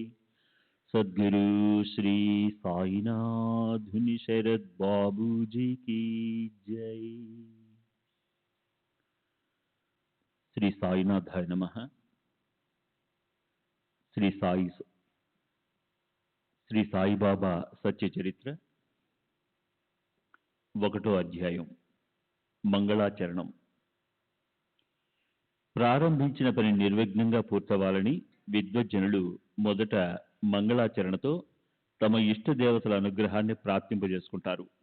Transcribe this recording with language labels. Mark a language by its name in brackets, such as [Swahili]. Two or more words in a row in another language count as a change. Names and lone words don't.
[Hindi] सद्गुरु श्री साईनाथ शरद बाबू जी की जय। [Sanskrit] श्री साईनाथाय नमः। [Telugu] శ్రీ సాయిబాబా సత్య చరిత్ర 1వ అధ్యాయం మంగళాచరణం. ప్రారంభించిన పని నిర్విఘ్నంగా పూర్తవాలని విద్వజ్జనులు మొదట మంగళాచరణతో తమ ఇష్ట దేవతల అనుగ్రహాన్ని ప్రార్థింపజేసుకుంటారు.